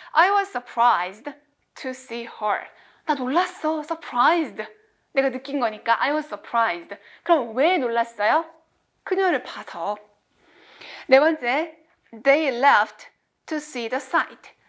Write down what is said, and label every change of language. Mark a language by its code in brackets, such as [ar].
[en] I was surprised to see her. [ko] 나 놀랐어. surprised. 내가 느낀 거니까 [en] I was surprised. [ko] 그럼 왜 놀랐어요? 그녀를 봐서. 네 번째, [en] they laughed to see the sight.